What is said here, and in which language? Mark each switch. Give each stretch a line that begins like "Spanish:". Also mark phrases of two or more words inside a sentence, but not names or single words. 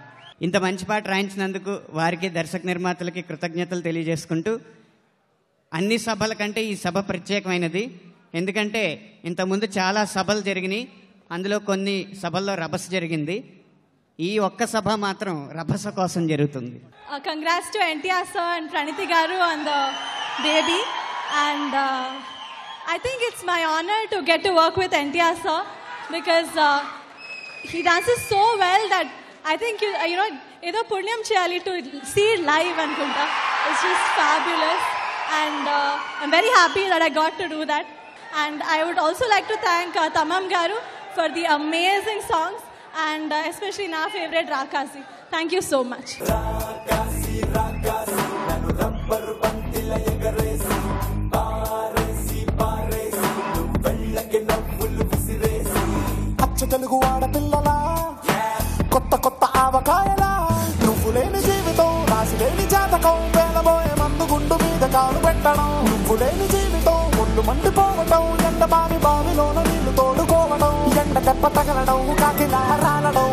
Telugu: ఇంత మంచి పాట రాయించినందుకు వారికి దర్శక నిర్మాతలకి కృతజ్ఞతలు తెలియజేసుకుంటూ, అన్ని సభల కంటే ఈ సభ ప్రత్యేకమైనది. ఎందుకంటే ఇంతకుముందు చాలా సభలు జరిగినాయి, అందులో కొన్ని సభల్లో రభస జరిగింది. ఈ ఒక్క సభ మాత్రం రభస కోసం జరుగుతుంది.
English: Congrats to NTR sir and Pranithi garu on the baby. అండ్ I think it's my honor to get to work with NTR sir because he dances so well that I think you know
Telugu: ఏదో పుణ్యం చేయాలి
English: to see it live anukunta. It's just fabulous and I'm very happy that I got to do that. And I would also like to thank Tamam garu for the amazing songs and especially na favorite Rakasi. Thank you so much.
Telugu: రాకాసి రాకాసి నను రబ్బర్ బ్యాండిలా ఎగరేసి తెలుగు ఆడపిల్లలా కొత్త కొత్త ఆవకాయలా నువ్వు లేని జీవితం రాసి లేని జాతకం పేలబోయే మందు గుండు మీద కాలు పెట్టడం నువ్వు లేని జీవితం ఒళ్ళు మండిపోవటం ఎండ బావిలోన నీళ్లు తోడుకోవడం ఎండ దెబ్బ తగలడం కాకిలా రాలడం.